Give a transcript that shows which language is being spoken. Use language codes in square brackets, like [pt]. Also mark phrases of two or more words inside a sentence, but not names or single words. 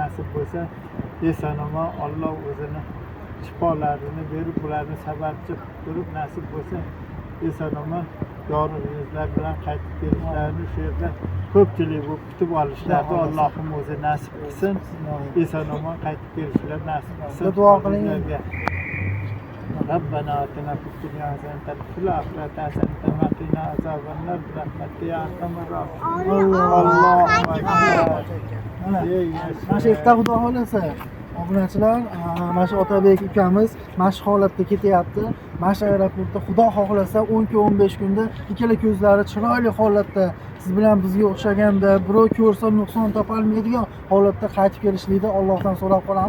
[uz] Nasib bo'lsa, eson-omon Alloh o'zini shifolarini berib ularni sababchi qilib turib nasib bo'lsa eson omon yorug' yuzlar bilan qaytib kelishlarini shu yerda ko'pchilik bo'lib kutib olishlarini Allohim o'zi nasib qilsin. Eson omon qaytib kelishlar nasib qilsin. Duo qiling. [ar] ربنا آتنا في الدنيا حسنة وفي الآخرة حسنة وقنا عذاب النار برحمتك يا أرحم الراحمين. الله أكبر. [uz] Mana shu yerda xudo xolasa obunachilar, mana shu Otabek ukamiz mana shu holatda ketyapti. Mana shu aeroportda xudo xohlasa 12-15 kunda ikkala ko'zlari chiroyli holatda siz bilan bizga o'xshaganda birov ko'rsa nuqson topolmaydigan holatda qaytib kelishlikni Allohdan so'rab qolamiz.